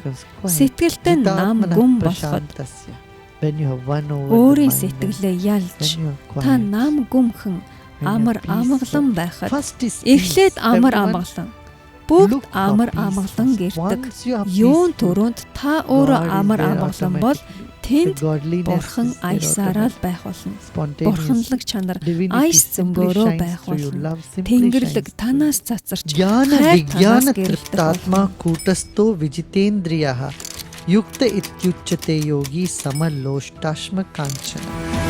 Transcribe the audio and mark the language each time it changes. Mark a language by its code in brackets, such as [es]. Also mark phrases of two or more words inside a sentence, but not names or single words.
[mn] Сэтгэлтэй нам гүн болоход өөрийн сэтгэлээ ялж та нам гүмхэн амар амгалан байхад эхлээд амар амгалан бүгд амар амгалан гэрдэг. Юун төрөнд та өөрөө амар амгалан бол тэнд бурхан аясаараа л байх болно. Бурханлаг чанар аяс зөнгөөрөө байх болно. Тэнгэрлэг танаас цацарч [sa] ज्ञान तृप्तात्मा कूटस्थो विजितेन्द्रियः युक्त इत्युच्यते योगी समलोष्टाश्म काञ्चनः.